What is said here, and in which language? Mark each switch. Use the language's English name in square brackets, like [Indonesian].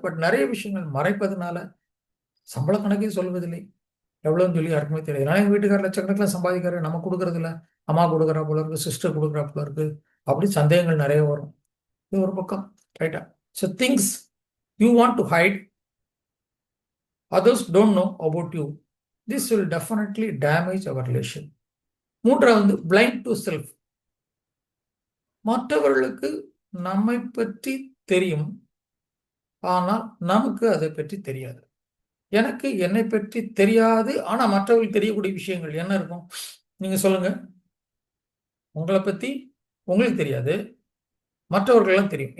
[Tamil] But நிறைய விஷயங்கள் மறைப்பதனால சம்பள கணக்கே சொல்வதில்லை, எவ்வளோன்னு சொல்லி யாருக்குமே தெரியாது. அதனால எங்கள் வீட்டுக்காரர் லட்சக்கணக்கில் சம்பாதிக்கிறாரு, நம்ம கொடுக்கறது இல்லை, அம்மா கொடுக்குறா போல இருக்கு, சிஸ்டர் கொடுக்குறா போல இருக்கு, அப்படி சந்தேகங்கள் நிறைய வரும். இது ஒரு பக்கம். ரைட்டா? [English] So things you want to hide, others don't know about you. This will definitely damage our relation. [Tamil] மூன்றாவது, [English] blind to self. [Tamil] மற்றவர்களுக்கு நம்மை பற்றி தெரியும், ஆனால் நமக்கு அதை பற்றி தெரியாது. எனக்கு என்னை பற்றி தெரியாது, ஆனால் மற்றவர்களுக்கு தெரியக்கூடிய விஷயங்கள் என்ன இருக்கும்? நீங்க சொல்லுங்க. உங்களை பற்றி உங்களுக்கு தெரியாது, மற்றவர்கள்லாம் தெரியும்.